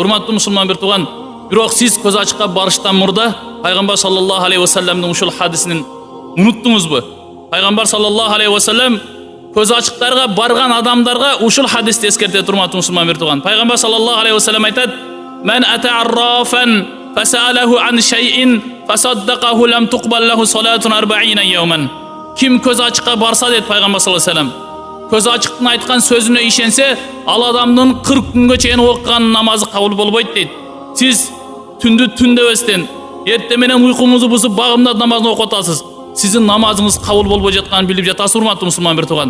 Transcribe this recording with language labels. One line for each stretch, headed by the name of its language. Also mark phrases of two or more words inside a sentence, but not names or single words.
Kyrgyz: Урматтуу мусулман бир тууган, бирок сиз көз ачыкка барыштан мурда пайгамбар
Arabic: صلى الله عليه وسلم
Kyrgyz: ушул хадисин унуттуңузбу? Пайгамбар
Arabic: صلى الله عليه وسلم
Kyrgyz: көз ачыктарга барган адамдарга ушул хадисти эскертет. Урматтуу мусулман бир тууган, пайгамбар
Arabic: صلى الله عليه وسلم
Kyrgyz: айтат:
Arabic: "من أتى عرافا فسأله عن شيء فصدقه لم تقبل له صلاة 40 يوما."
Kyrgyz: Ким көз ачыкка барса дейт пайгамбар
Arabic: صلى الله عليه وسلم,
Kyrgyz: көз ачыктын айткан сөзүнө ишенсе, ал адамдын 40 күнгө чейин окуган намазы кабыл болбойт дейт. Сиз түндү түндөбөстөн, эртең менен уйкуңузду бузуп багымда намазын окуп атасыз. Сиздин намазыңыз кабыл болбой жатканын билип жатасыз, урматтуу мусулман бир тууган.